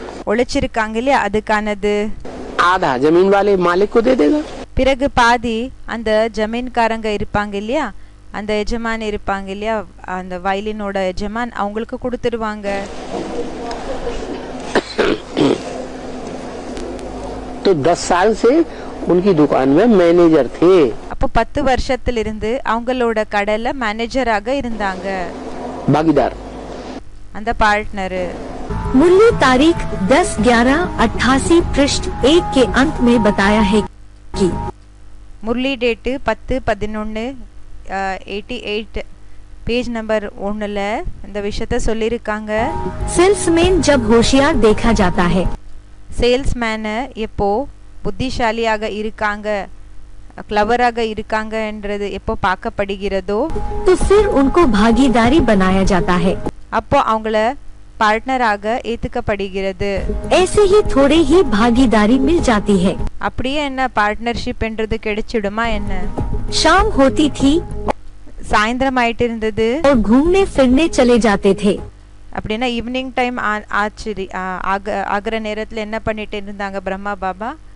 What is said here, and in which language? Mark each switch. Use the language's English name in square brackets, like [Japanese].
[Tamil] உழைச்சிருக்காங்க இல்லையா அதுக்கானது [Hindi] आधा जमीन वाले मालिक को दे देगा. [Tamil] பிறகு பாதி அந்த ஜமீன்காரங்க இருப்பாங்க இல்லையா அந்த எஜமான் இருப்பாங்க இல்லையா அந்த வயலினோட எஜமான் அவங்களுக்கு கொடுத்துடுவாங்க. [Hindi] तो 10 साल से उनकी दुकान में मैनेजर थे. [Tamil] அப்போ 10 வருஷத்திலிருந்து அவங்களோட கடையில மேனேஜராக இருந்தாங்க. [Hindi] भागीदार [Tamil] அந்த பார்ட்னர். [Hindi] मूल्य तारीख 10/11/88 पृष्ठ 1 के अंत में बताया है முரளி [Tamil] டேட்டு 10/11/88 பேஜ் நம்பர் 1ல இந்த விஷயத்த சொல்லியிருக்காங்க. [Hindi] सेल्समैन जब होशियार देखा जाता है, [Tamil] சேல்ஸ்மேனு எப்போ புத்திசாலியாக இருக்காங்க, கிளவராக இருக்காங்க என்றது எப்போ பார்க்கப்படுகிறதோ [Hindi] तो फिर उनको भागीदारी बनाया जाता है. [Tamil] அப்போ அவங்கள பார்ட்னராக ஏத்துக்கப்படுகிறது. [Hindi] ऐसे ही थोड़े ही भागीदारी मिल जाती है. [Tamil] அப்படியே என்ன பார்ட்னர்ஷிப் என்றது கிடைச்சிடுமா என்ன? [Hindi] शाम होती थी [Tamil] சாயந்தரம் ஆயிட்டு இருந்தது. [Hindi] और घूमने फिरने चले जाते थे. [Tamil] அப்படின்னா ஈவினிங் டைம் ஆச்சு. ஆகிற நேரத்தில் என்ன பண்ணிட்டு இருந்தாங்க பிரம்மா பாபா?